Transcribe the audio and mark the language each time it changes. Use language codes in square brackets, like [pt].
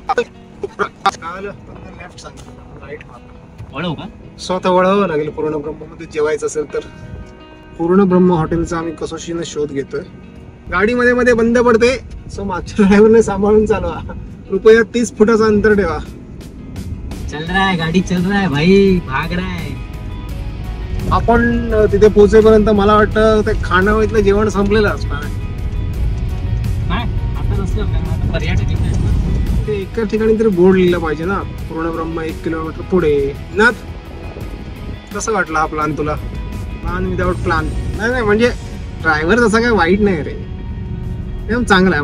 [mr] Left सांग, right वळवू का? स्वतः वळावं लागेल पूर्ण ब्रह्म मध्ये जेवायचं असेल तर. पूर्ण ब्रह्म हॉटेलचा आम्ही कसोशीने शोध घेतोय. गाडी मध्ये मध्ये बंद पडते, सो मागच्या ड्रायव्हरने सांभाळून चालवा. कृपया 30 फुटाचं अंतर ठेवा. [hi] चल रहा है, गाडी चल रहा है भाई, भाग रहा है. [mr] आपण तिथे पोहोचेपर्यंत मला वाटतं ते खानावळीतलं जेवण संपलेलं असणार. आता नसलं का, पर्यटक ते एका ठिकाणी तरी बोर्ड लिहिलं पाहिजे ना, पूर्ण ब्रह्म 1 किलोमीटर पुढे. ना कसं वाटलं हा प्लॅन तुला? प्लॅन विदाउट प्लॅन नाही, म्हणजे ड्रायव्हर तसा काय वाईट नाही रे, एकदम चांगला आहे.